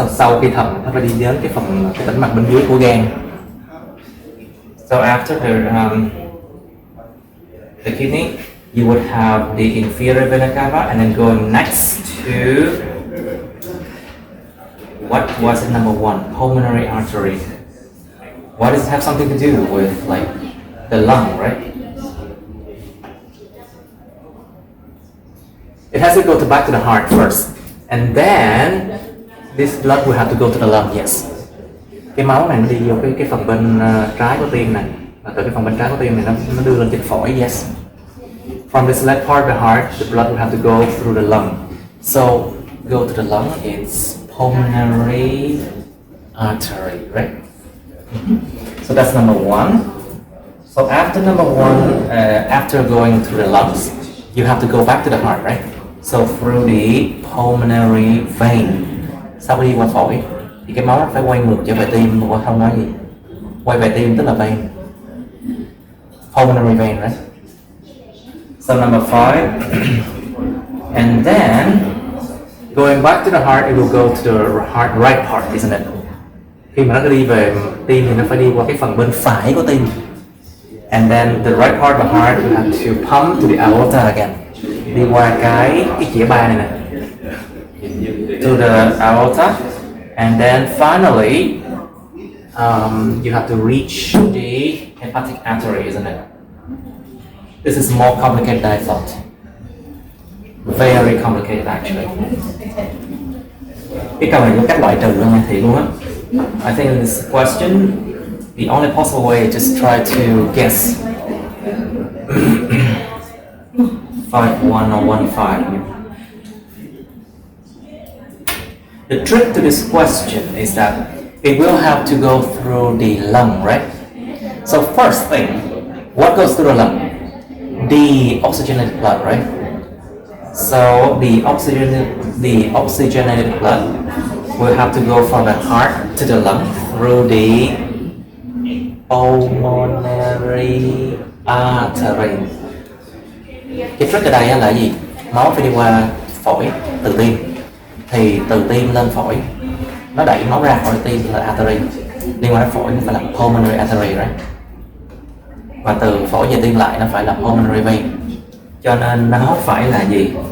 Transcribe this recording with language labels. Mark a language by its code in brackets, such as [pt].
[vi] Sau khi thận nó phải đi đến cái tĩnh mạch bên dưới của gan. [en] So after the kidney, you would have the inferior vena cava, and then going next to what was it, number 1, pulmonary artery. Why does it have something to do with like the lung, right? It has to go back to the heart first, and then this blood will have to go to the lung. Yes. [vi] Cái máu này nó đi vô cái phần bên trái của tim này, và từ cái phần bên trái của tim này nó đưa lên trên phổi. [en] Yes. From this left part of the heart, the blood will have to go through the lung. So go to the lung. It's pulmonary artery, right? So that's number 1. So after number 1, after going through the lungs, you have to go back to the heart, right? So through the pulmonary vein. [vi] Sau khi đi qua phổi thì cái máu phải quay ngược trở về tim, qua không nói gì. Quay về tim tức là vein. [en] Pulmonary vein, right? So number 5. And then going back to the heart, it will go to the heart right part, isn't it? [vi] Khi mà nó đi về tim thì nó phải đi qua cái phần bên phải của tim. [en] And then the right part of the heart will have to pump to the aorta again. [vi] Đi qua cái chĩa ba này nè. [en] To the aorta. And then finally, you have to reach the hepatic artery, isn't it? This is more complicated than I thought. Very complicated actually. [vi] Cái câu này có cách loại trừ luôn nha, thiệt luôn á. [en] I think in this question, the only possible way is just try to guess 5-1 or 1-5. The trick to this question is that it will have to go through the lung, right? So first thing, what goes through the lung? The oxygenated blood, right? So the oxygenated blood will have to go from the heart to the lung through the pulmonary artery. [vi] Cái trick ở đây là gì? Máu phải đi qua phổi từ tim, thì từ tim lên phổi nó đẩy máu ra khỏi tim là artery, liên quan đến phổi nó phải là pulmonary artery, right? Và từ phổi về tim lại nó phải là pulmonary vein, cho nên nó phải là gì?